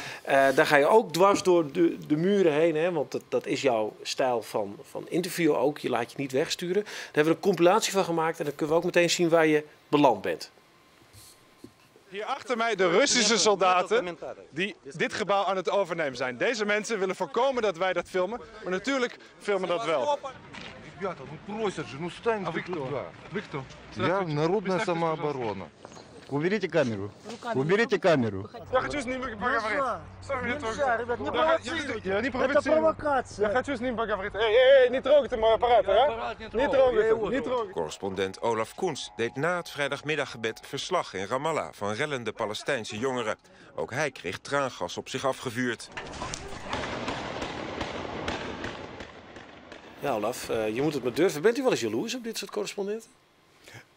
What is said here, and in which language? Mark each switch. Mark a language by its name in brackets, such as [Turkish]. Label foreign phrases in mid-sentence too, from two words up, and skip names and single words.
[Dutch] Daar ga je ook dwars door de muren heen. Hè, want dat is jouw stijl van interview ook. Je laat je niet wegsturen. Daar hebben we een compilatie van gemaakt. En dan kunnen we ook meteen zien waar je beland bent. Hier achter mij de Russische soldaten die dit gebouw aan het overnemen zijn. Deze mensen willen voorkomen dat wij dat filmen. Maar natuurlijk filmen dat wel. [Russian] Ребята, просят же, стань туда. Вы кто? Я народная самооборона. Уберите камеру. Уберите камеру. Я хочу с ним поговорить. Нельзя, ребят, не провоцируйте. Это провокация. Я хочу с ним поговорить. Эй, не трогайте мой аппарат, а? Не трогайте. [Dutch] Correspondent Olaf Koens deed na het vrijdagmiddaggebed verslag in Ramallah van rellende Palestijnse jongeren. Ook hij kreeg traangas op zich afgevuurd. Ja, Olaf, je moet het maar durven. Bent u wel eens jaloers op dit soort correspondenten?